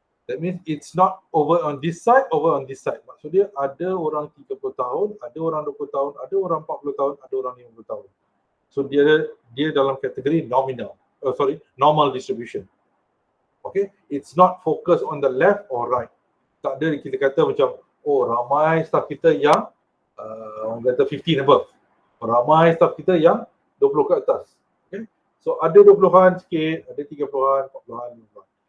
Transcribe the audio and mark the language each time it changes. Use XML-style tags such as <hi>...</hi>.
<en>That means it's not over on this side, over on this side.</en> <ms>Maksudnya ada orang 30 tahun, ada orang 20 tahun, ada orang 40 tahun, ada orang 50 tahun. So dia dalam kategori normal distribution.</ms> <en>Okay, it's not focused on the left or right.</en> <ms>Tak ada kita kata macam, oh ramai staff kita yang orang kata</ms> <en>15 above.</en> <ms>Ramai staff kita yang 20 ke atas. Okay, so ada 20-an sikit, ada 30-an, 40-an, 50-an.</ms>